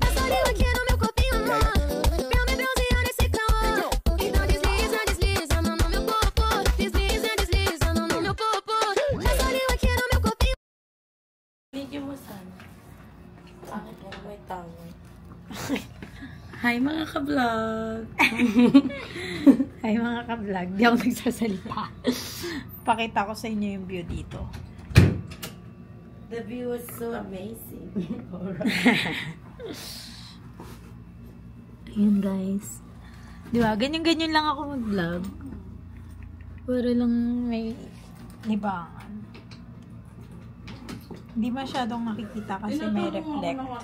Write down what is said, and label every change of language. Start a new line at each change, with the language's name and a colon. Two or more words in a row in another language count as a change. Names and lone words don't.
Portuguese: eu só ligo aqui no meu copinho, amor. Pra me bronzear nesse calor. Então desliza, desliza, mão no meu corpo. Desliza, desliza, mão no meu corpo. Eu só ligo aqui no meu copinho.
Filipino: Video mo sana. Bakit mo may tawag? Hi mga ka-vlog! Hi mga ka-vlog, di ako nagsasalita. Pakita ko sa inyo yung view dito.
English: The view was so amazing.
Filipino: Ayun guys. Di ba? Ganyan-ganyan lang ako mag-vlog. Para lang may libangan. Hindi masyadong makikita kasi may reflect.